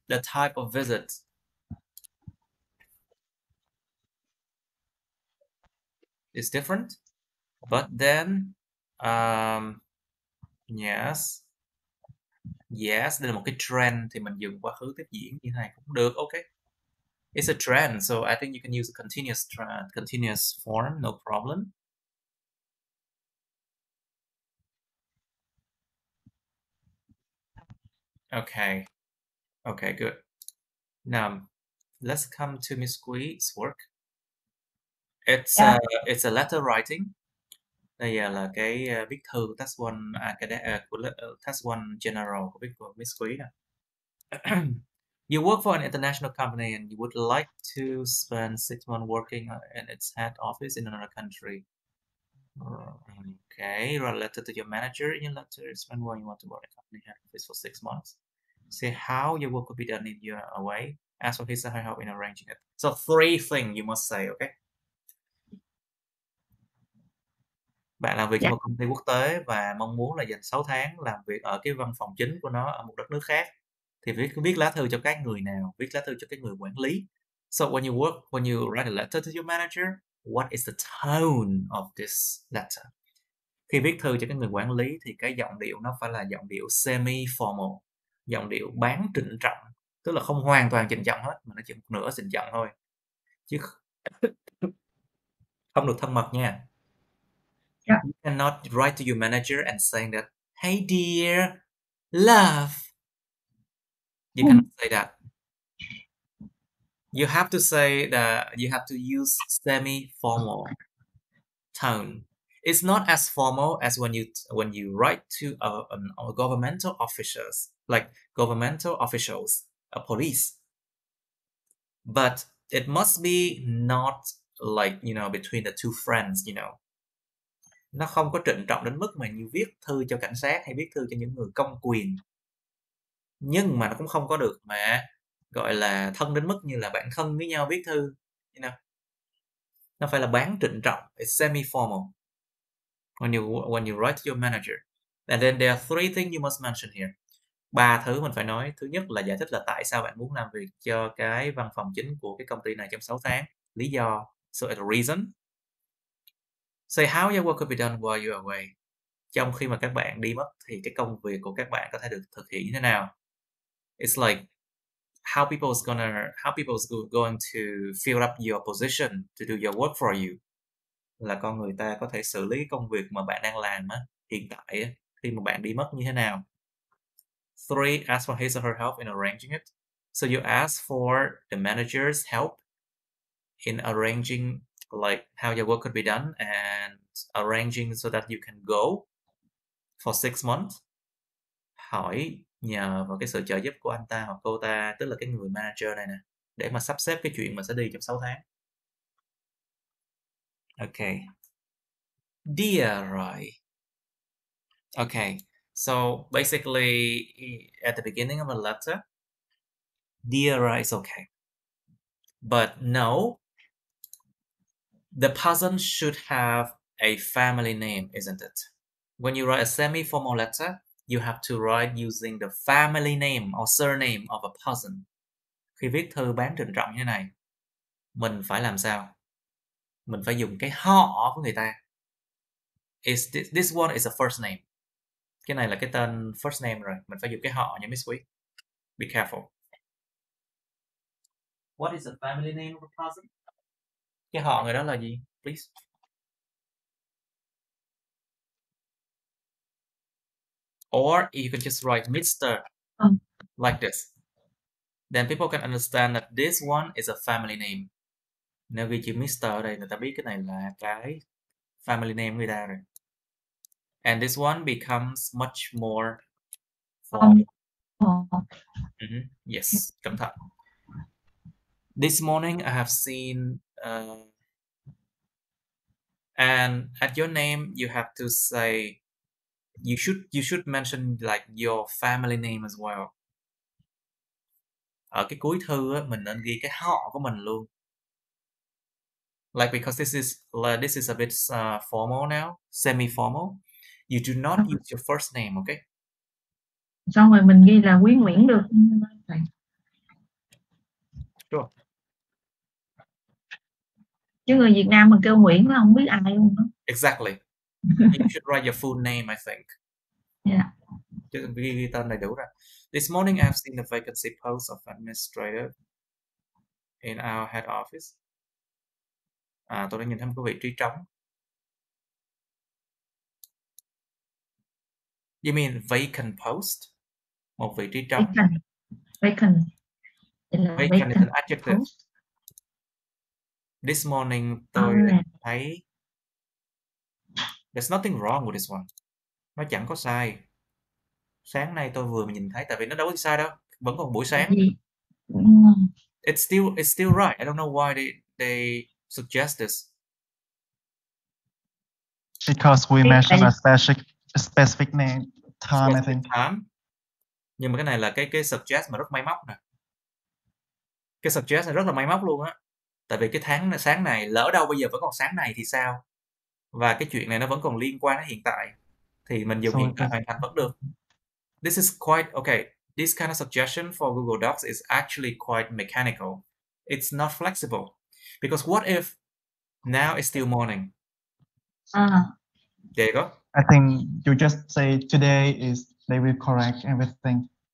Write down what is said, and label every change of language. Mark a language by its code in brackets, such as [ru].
[en] The type of visit is different, but then yes, [vi] đây là một cái trend thì mình dùng quá khứ tiếp diễn như thế này cũng được. [en] Okay, it's a trend, so I think you can use a continuous form, no problem. Okay, good. Now let's come to Miss Quý's work. It's a letter writing. [vi] Đây là cái viết thư test one của test one general của Miss Quý nè. [en] You work for an international company and you would like to spend 6 months working in its head office in another country. Okay, write a letter to your manager. In your letter, explain why you want to work in a company head office for 6 months. Say how your work could be done if you're away. Ask for his or her help in arranging it. So 3 things you must say, okay? [vi] Bạn làm việc cho một công ty quốc tế và mong muốn là dành 6 tháng làm việc ở cái văn phòng chính của nó ở một đất nước khác. Thì viết lá thư cho các người nào? Viết lá thư cho cái người quản lý. [en] So when you write a letter to your manager, what is the tone of this letter? [vi] Khi viết thư cho cái người quản lý thì cái giọng điệu nó phải là giọng điệu semi-formal, giọng điệu bán trịnh trọng, tức là không hoàn toàn trịnh trọng hết mà nó chỉ một nửa trịnh trọng thôi, chứ không được thân mật nha. [en] Yeah. You cannot write to your manager and saying that, hey dear, love. You cannot say that. You have to say that you have to use semi-formal tone. It's not as formal as when you write to a governmental officials, like governmental officials, a police. But it must be not like, between the two friends, [vi] Nó không có trịnh trọng đến mức mà như viết thư cho cảnh sát hay viết thư cho những người công quyền. Nhưng mà nó cũng không có được mà gọi là thân đến mức như là bạn thân với nhau viết thư, Nó phải là bán trịnh trọng. [en] It's semi-formal. When you write to your manager. And then there are 3 things you must mention here. [vi] 3 thứ mình phải nói. Thứ nhất là giải thích là tại sao bạn muốn làm việc cho cái văn phòng chính của cái công ty này trong 6 tháng. Lý do. [en] So a reason. Say how your work could be done while you're away. [vi] Trong khi mà các bạn đi mất thì cái công việc của các bạn có thể được thực hiện như thế nào. [en] It's like how people's going to fill up your position to do your work for you. [vi] Là con người ta có thể xử lý công việc mà bạn đang làm hiện tại khi mà bạn đi mất như thế nào. [en] 3. Ask for his or her help in arranging it. So you ask for the manager's help in arranging like how your work could be done and arranging so that you can go for 6 months. [vi] Hỏi nhờ vào cái sự trợ giúp của anh ta hoặc cô ta, tức là cái người manager này nè, để mà sắp xếp cái chuyện mà sẽ đi trong 6 tháng. [en] Okay. Dear Roy. Okay. So basically at the beginning of a letter, dear Roy is okay. But no, the person should have a family name, isn't it? When you write a semi-formal letter, you have to write using the family name or surname of a person. [vi] Khi viết thư bán trịnh trọng như thế này, mình phải làm sao? Mình phải dùng cái họ của người ta. [en] This one is a first name. [vi] Cái này là cái tên first name rồi. Mình phải dùng cái họ nha Miss Quý. [en] Be careful. What is the family name of the person? [vi] Cái họ người đó là gì? Please. [en] Or you can just write Mr. Like this. Then people can understand that this one is a family name. [vi] Nếu ghi chữ Mr. ở đây, người ta biết cái này là cái family name người ta rồi. [en] And this one becomes much more formal. Yes, [vi] cẩn thận. [en] This morning I have seen, and at your name you have to say, you should mention like your family name as well. [vi] Ở cái cuối thư á, mình nên ghi cái họ của mình luôn. [en] Like, because this is a bit formal now, semi-formal. You do not use your first name, okay? [vi] Xong rồi mình ghi là Quý Nguyễn được. [en] Sure. [vi] Chứ người Việt Nam mình kêu Nguyễn là không biết ai luôn đó. [en] Exactly. You should write your full name, I think. Yeah. [vi] Chứ ghi tên đầy đủ ra. [en] This morning I have seen the vacancy post of administrator in our head office. [vi] Tôi đã nhìn thấy một cái vị trí trống. [en] You mean vacant post? [vi] Một vị trí trống. [en] Vacant. Vacant is an adjective. Post. This morning [vi] tôi thấy [en] there's nothing wrong with this one. [vi] Nó chẳng có sai. Sáng nay tôi vừa nhìn thấy, tại vì nó đâu có sai đâu, vẫn còn buổi sáng. [en] It's still right. I don't know why they suggest this. Because we mentioned a specific name time, I think. Time. [vi] Nhưng mà cái này là cái suggest mà rất máy móc nè. Cái suggest này rất là máy móc luôn á. Tại vì cái sáng này, lỡ đâu bây giờ vẫn còn sáng này thì sao? Và cái chuyện này nó vẫn còn liên quan đến hiện tại, thì mình dùng hiện tại hoàn thành vẫn được. [en] This is quite okay. This kind of suggestion for Google Docs is actually quite mechanical. It's not flexible. Because what if now it's still morning? There you go. I think you just say today is, they will correct everything.